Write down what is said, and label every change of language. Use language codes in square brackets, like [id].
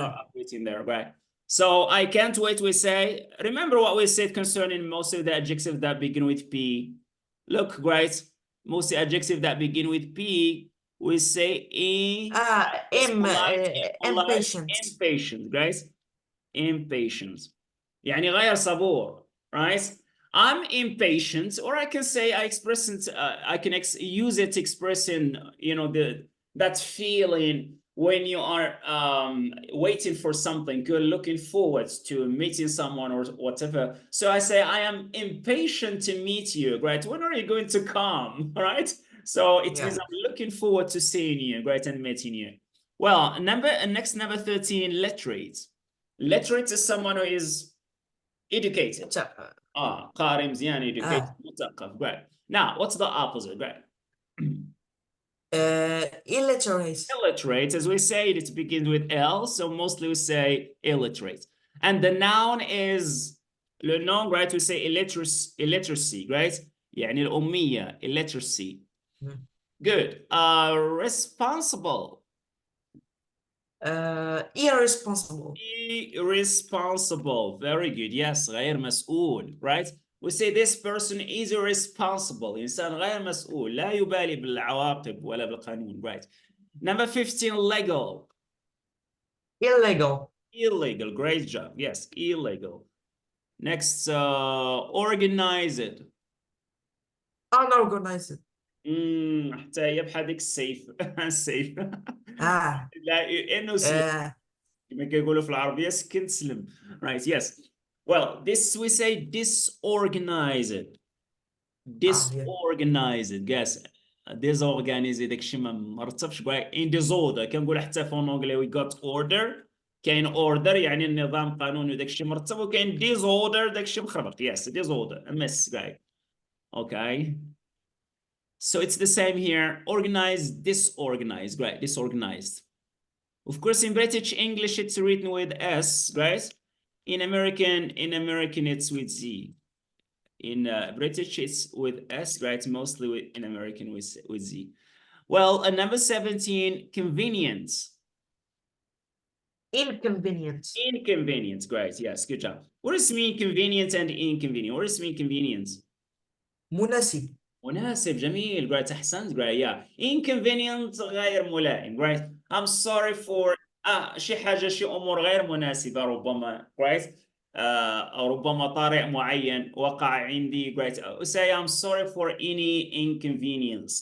[en] are waiting there, right? So I can't wait, we say, remember what we said concerning most of the adjectives that begin with P. Look, right, most of the adjectives that begin with P, we say impolite, Impatient. impatient, guys. Impatient. [ar] يعني غير صبور, right? [en] I'm impatient, or I can say I express it, I can use it expressing, you know, that feeling when you are waiting for something, you're looking forward to meeting someone or whatever. So I say I am impatient to meet you, right? When are you going to come, right? So it means Yeah. I'm looking forward to seeing you, right, and meeting you. Well, next number 13, literate. Literate is someone who is educated. [ar] قارئ مزيان, educated, مثقف, great. [en] Now, what's the opposite, great? Illiterate. Illiterate, as we say, it begins with L, so mostly we say illiterate. And the noun is [fr] le nom, [en] right? We say illiteracy, right? [ar] يعني الأمية, illiteracy. [en] Good. Responsible. Irresponsible. Irresponsible. Very good. Yes, [ar] غير مسؤول, [en] right? We say this person is irresponsible. [ar] إنسان غير مسؤول. لا يبالي بالعواقب ولا بالقانون, right? [en] Number 15, legal. Illegal. Illegal. Great job. Yes, illegal. Next, organized. Unorganized. [ar] حتى هي بحال ديك السيف السيف Ah. لا انه سلم كما كيقولوا في العربيه سكن تسلم. [en] Right, yes. Well, this we say disorganized. Disorganized. Yes. [ar] Disorganized داكشي ما مرتبش كاع. [en] In disorder [ar] كنقول حتى في انجلي [en] we got order. [ar] كاين order يعني النظام قانوني وداكشي مرتب وكاين disorder داكشي مخربق. [en] Yes, disorder [ar] مس كاع. [en] Okay. So it's the same here. Organized, disorganized, right? Disorganized. Of course, in British English, it's written with S, right? In American, it's with Z. In British, it's with S, right? Mostly in American with Z. Well, number 17, convenience. Inconvenience. Inconvenience, great. Yes, good job. What does it mean convenience and inconvenience? What does it mean convenience? [ar] مناسب. مناسب. جميل. Great. أحسنت. Great. Yeah. Inconvenient غير ملائم. [en] Great. I'm sorry for [ar] شي حاجة شي أمور غير مناسبة ربما. [en] Great. [ar] أو ربما طارئ معين وقع عندي. [en] Great. say I'm sorry for any inconvenience.